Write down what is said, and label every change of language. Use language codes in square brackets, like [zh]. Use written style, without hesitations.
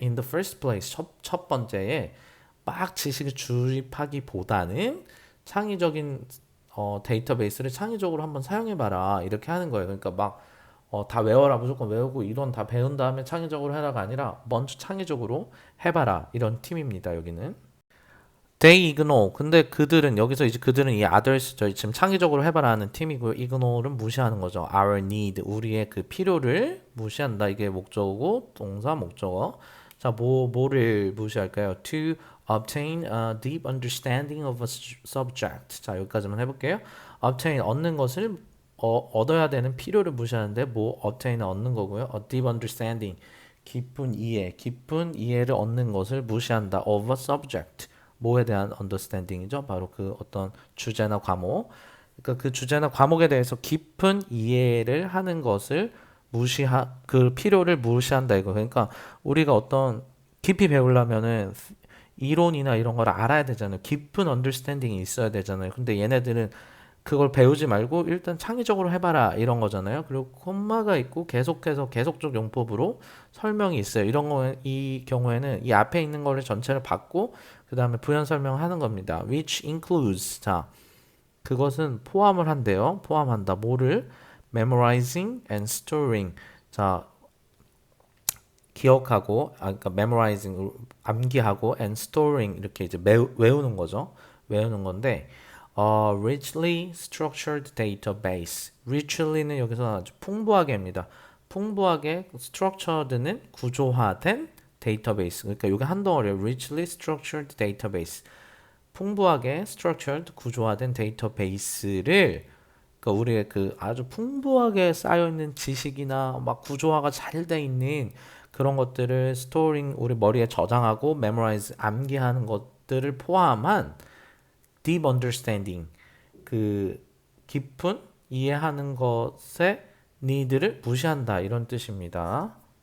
[en] in the first place [ko] 첫 번째에 막 지식을 주입하기보다는 창의적인 데이터베이스를 창의적으로 한번 사용해봐라 이렇게 하는 거예요. 그러니까 막 다 외워라 무조건 외우고 이론 다 배운 다음에 창의적으로 해라가 아니라 먼저 창의적으로 해봐라 이런 팀입니다. 여기는 [en] They ignore. [ko] 근데 그들은 여기서 이제 그들은 이 others 저희 지금 창의적으로 해봐라 하는 팀이고요. ignore는 무시하는 거죠. Our need 우리의 그 필요를 무시한다. 이게 목적어고 동사 목적어. 자, 뭐를 무시할까요? [en] To obtain a deep understanding of a subject. [ko] 자, 여기까지만 해볼게요. obtain 얻는 것을 얻어야 되는 필요를 무시하는데 뭐 obtain은 얻는 거고요. a deep understanding 깊은 이해를 얻는 것을 무시한다. of a subject. 뭐에 대한 understanding이죠. 바로 그 어떤 주제나 과목. 그러니까 그 주제나 과목에 대해서 깊은 이해를 하는 것을 그 필요를 무시한다 이거. 그러니까 우리가 어떤 깊이 배우려면은 이론이나 이런 걸 알아야 되잖아요. 깊은 understanding이 있어야 되잖아요. 근데 얘네들은 그걸 배우지 말고 일단 창의적으로 해봐라 이런 거잖아요. 그리고 콤마가 있고 계속해서 계속적 용법으로 설명이 있어요. 이 경우에는 이 앞에 있는 거를 전체를 받고 그 다음에 부연 설명하는 겁니다. which includes 자 그것은 포함을 한대요. 포함한다. 뭐를? memorizing and storing 자 기억하고 그러니까 memorizing 암기하고 and storing 이렇게 이제 외우는 거죠. 외우는 건데 [en] richly structured database. [ko] richly는 여기서 아주 풍부하게입니다. 풍부하게 structured는 구조화된 데이터베이스. 그러니까 이게 한 덩어리예요. [en] richly structured database. [ko] 풍부하게 structured 구조화된 데이터베이스를 그러니까 우리의 그 아주 풍부하게 쌓여 있는 지식이나 막 구조화가 잘 돼 있는 그런 것들을 storing 우리 머리에 저장하고 memorize 암기하는 것들을 포함한 deep understanding 그 깊은 이해하는 것의 need를 무시한다 이런 뜻입니다.